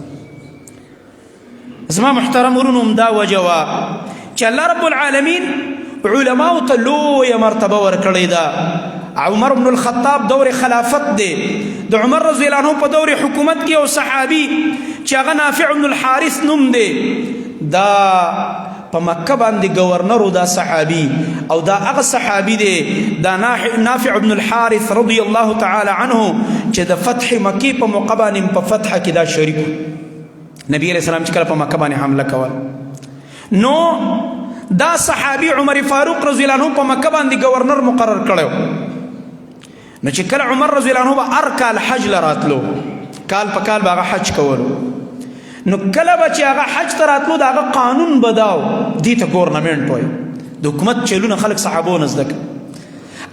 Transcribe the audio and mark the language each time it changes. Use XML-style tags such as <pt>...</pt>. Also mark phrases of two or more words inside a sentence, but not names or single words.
<ps>زما محترم ورونو همدا وجه وه چې الله</ps> <ar>رب العالمین</ar> <ps>علماو ته لویه مرتبه ورکړې ده. عمر بن الخطاب دور خلافت دی، د عمر</ps> <ar>رضی الله عنه</ar> <ps>په دور حکومت کې یو صحابي چې هغه نافع بن الحارث نوم دی، دا په مکه باندې گورنر دا صحابي، او دا هغه صحابي دی دا نافع بن الحارث</ps> <ar>رضی الله تعالی عنه</ar> <ps>چې د فتح مکې په موقع باندې په فتح کې دا شریک نبی</ps> <ar>علیہ السلام</ar> <ps>چې کله په مکه باندې حمله کول نو دا صحابي عمر فاروق</ps> <ar>رضی الله عنه</ar> <ps>په مکه باندې گورنر مقرر کړو. نو چې کله عمر</ps> <ar>رضی الله عنه</ar> <ps>به هر کال حج لراتلو، کال په کال به هغه حج کولو، نو کله به چې هغه حج ته راتلو د هغه قانون به دا و، دې ته ګورنمنټ وایي، د حکومت چلونه خلک صحابو نه زده کړي.</ps>